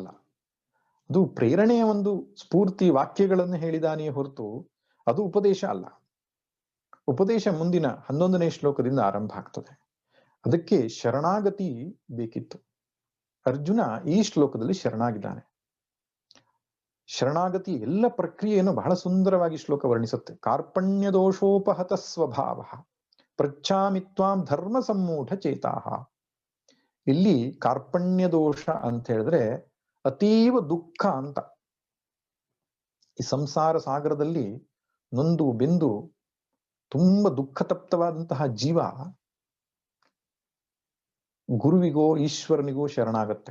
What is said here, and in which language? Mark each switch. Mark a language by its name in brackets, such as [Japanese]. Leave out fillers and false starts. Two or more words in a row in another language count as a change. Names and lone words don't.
[Kannada] ಅದು ಪ್ರೇರಣೆಯ ಒಂದು ಸ್ಫೂರ್ತಿ ವಾಕ್ಯಗಳನ್ನು ಹೇಳಿದಾನೆಯೇ ಹೊರತು ಅದು ಉಪದೇಶ ಅಲ್ಲ. ಉಪದೇಶ ಮುಂದಿನ 11ನೇ ಶ್ಲೋಕದಿಂದ ಆರಂಭ ಆಗ್ತದೆ. ಅದಕ್ಕೆ ಶರಣಾಗತಿ ಬೇಕಿತ್ತು. ಅರ್ಜುನ ಈ ಶ್ಲೋಕದಲ್ಲಿ ಶರಣಾಗಿದ್ದಾನೆ. ಶರಣಾಗತಿ ಎಲ್ಲ ಪ್ರಕ್ರಿಯೆಯನ್ನು ಬಹಳ ಸುಂದರವಾಗಿ ಶ್ಲೋಕ ವರ್ಣಿಸುತ್ತೆ. [Sanskrit] ಕಾರ್ಪಣ್ಯ ದೋಷೋಪಹತ ಸ್ವಭಾವ ಪೃಚ್ಛಾಮಿ ತ್ವಾಂ ಧರ್ಮ ಸಮ್ಮೂಢ ಚೇತಾಹ. [Kannada] ಇಲ್ಲಿ ಕಾರ್ಪಣ್ಯ ದೋಷ ಅಂತ ಹೇಳಿದ್ರೆ ಅತೀವ ದುಃಖ ಅಂತ. ಈ ಸಂಸಾರ ಸಾಗರದಲ್ಲಿ ನೊಂದು ಬೆಂದು ತುಂಬಾ ದುಃಖ ತಪ್ತವಾದಂತಹ ಜೀವ ಗುರುವಿಗೋ ಈಶ್ವರನಿಗೋ ಶರಣಾಗತ್ತೆ.